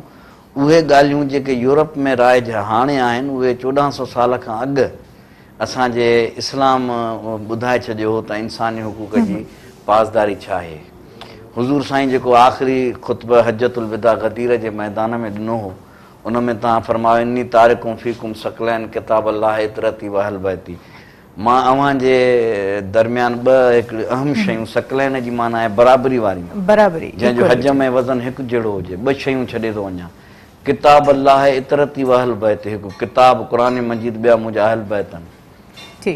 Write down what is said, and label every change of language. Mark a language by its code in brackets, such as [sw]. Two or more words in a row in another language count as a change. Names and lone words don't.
[sd] उहे ॻाल्हियूं जेके यूरोप में राइज हाणे आहिनि उहे 1400 साल खां अॻु असांजे इस्लाम ॿुधाए छॾियो हो त इंसानी हुकूक जी पासदारी छा आहे। हुज़ूर साईं जेको आख़िरी ख़ुतबा हजतुल विदा गदीर जे मैदान में ॾिनो हो उन में तव्हां फरमायो [ar] إني تارك فيكم الثقلين كتاب الله عترتي وأهل بيتي, [sd] मां अव्हांजे दरमियान ॿ हिकिड़ी अहम शयूं, सकलैन जी माना आहे बराबरी वारियूं, बराबरी, जंहिंजो हज में वज़न हिकु जहिड़ो हुजे, ॿ शयूं छॾे थो वञा, [ar] كتاب الله عترتي وأهل بيتي, [sd] हिकु किताब क़ुरान मजीद, ॿिया मुंहिंजा अहल बैत आहिनि।